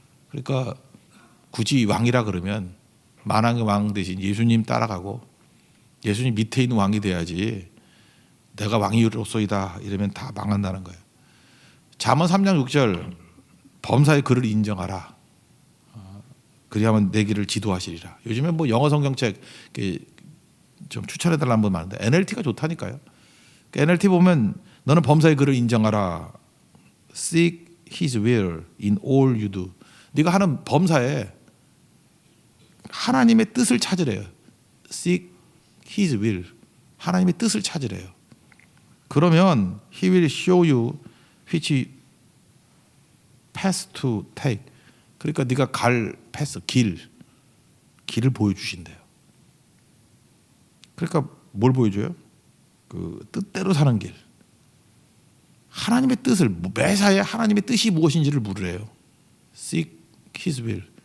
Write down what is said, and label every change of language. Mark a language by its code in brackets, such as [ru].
[ko] 그러니까 굳이 왕이라 그러면 만왕의 왕 대신 예수님 따라가고 예수님 밑에 있는 왕이 돼야지 내가 왕이로소이다 이러면 다 망한다는 거예요. 잠언 3장 6절 범사의 그를 인정하라. 그리하면 내 길을 지도하시리라. 요즘에 뭐 영어 성경책 좀 추천해달라는 분 많은데 NLT가 좋다니까요. NLT 보면 너는 범사의 그를 인정하라. [en] Seek His will in all you do. [ko] 네가 하는 범사에 하나님의 뜻을 찾으래요. [en] Seek His will. [ko] 하나님의 뜻을 찾으래요. 그러면 [en] He will show you which path to take. [ko] 그러니까 네가 갈 패스, 길을 보여주신대요. 그러니까 뭘 보여줘요? 그 뜻대로 사는 길. 하나님의 뜻을 매사에 하나님의 뜻이 무엇인지를 물으래요. [en] Seek His will.